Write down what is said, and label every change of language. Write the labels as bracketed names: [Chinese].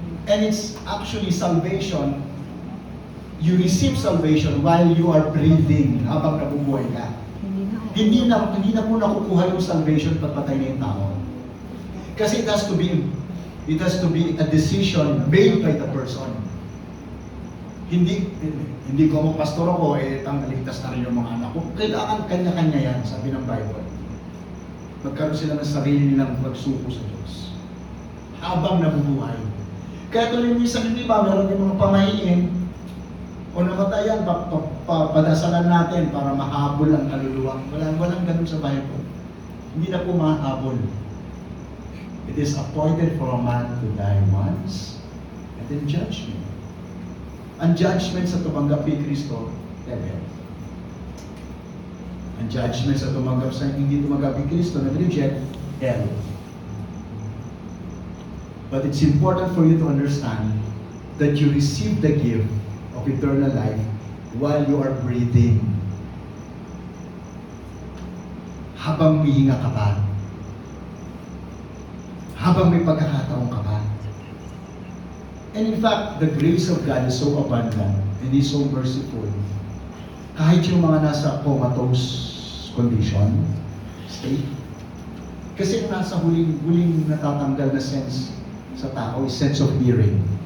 [English] And it's actually salvation. You receive salvation while you are breathing, [Filipino] habang nabubuhay ka. Hindi na po nakukuha yung salvation pag patay na yung tao. [English] Kasi it has to be It has to be a decision made by the person. [Filipino] Hindi ko mo pastor ako, ligtas na rin yung mga anak ko. Kailangan kanya-kanya yan, sabi ng Bible. Magkaroon sila ng sarili nilang pagsuko sa Diyos. Habang nabubuhay. Kaya tuloy minsan, hindi ba, meron din mga pamahiin o namatayan, padasalan natin para mahabol ang kaluluwa. Walang ganun sa Bible. Hindi na po mahabol. [English] It is appointed for a man to die once and then judgment. [Filipino] Ang judgment sa tumanggap kay Kristo, heaven. Ang judgment sa tumanggap sa hindi tumanggap kay Kristo, nag-reject, hell. [English] But it's important for you to understand that you receive the gift of eternal life while you are breathing. [Filipino] Habang hihinga ka pa. Habang may pagkakataon ka pa. [English] And in fact, the grace of God is so abundant and is so merciful. [Filipino] Kahit yung mga nasa comatose condition, state, kasi nasa huling natatanggal na sense sa tao is sense of hearing.